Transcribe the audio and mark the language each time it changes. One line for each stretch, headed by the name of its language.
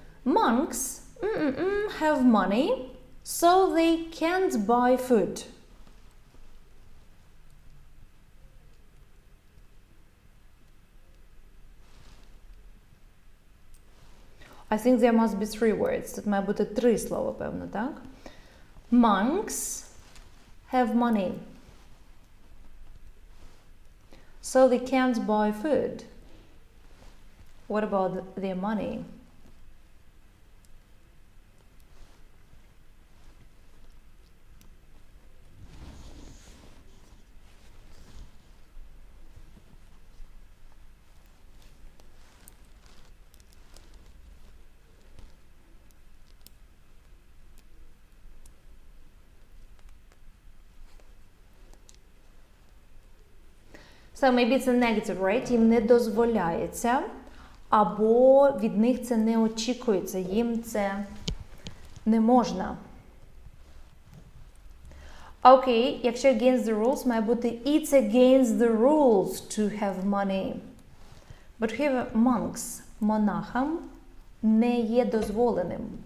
English: Monks have money, so they can't buy food. I think there must be 3 words.
Ukrainian: Тут має бути 3 слова, певно, так?
English: Monks have money, so they can't buy food. What about their money? So maybe it's a negative, right?
Ukrainian: Їм не дозволяється, або від них це не очікується, їм це не можна. Окей, якщо against the rules, має бути
English: it's against the rules to have money. But here monks,
Ukrainian: монахам, не є дозволеним.